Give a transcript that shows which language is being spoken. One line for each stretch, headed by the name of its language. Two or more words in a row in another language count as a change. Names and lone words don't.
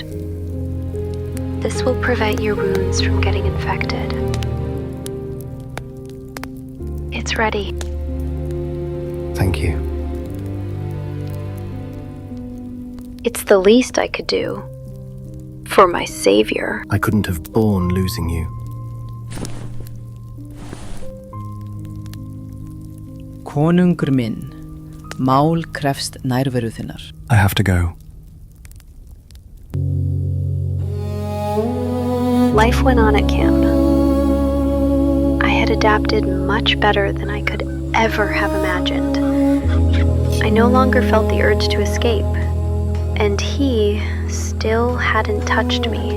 English: This will prevent your wounds from getting infected. It's ready. Thank you. It's the least I could do. For my savior. I couldn't have borne losing you.
Icelandic: Konungur minn, mál krefst nærveru þinnar.
English: I have to go. Life went on at camp. I had adapted much better than I could ever have imagined. I no longer felt the urge to escape, and he still hadn't touched me.